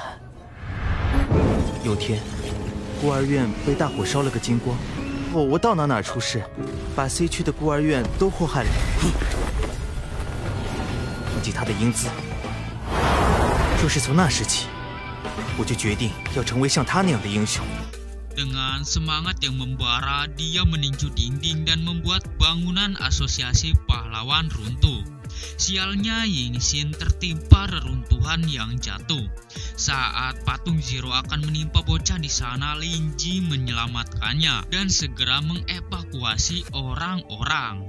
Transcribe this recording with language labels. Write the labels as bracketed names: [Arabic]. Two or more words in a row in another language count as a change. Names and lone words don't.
[Chinese] 有天，孤儿院被大火烧了个精光，我到哪出事，把 C 区的孤儿院都祸害了。忘记他的英姿。若是从那时起，我就决定要成为像他那样的英雄。 [Indonesian] Dengan semangat yang membara, dia meninju dinding dan membuat bangunan asosiasi pahlawan runtuh. Sialnya Yingxin tertimpa reruntuhan yang jatuh. Saat patung Zero akan menimpa bocah di sana, Linji menyelamatkannya dan segera mengevakuasi orang-orang.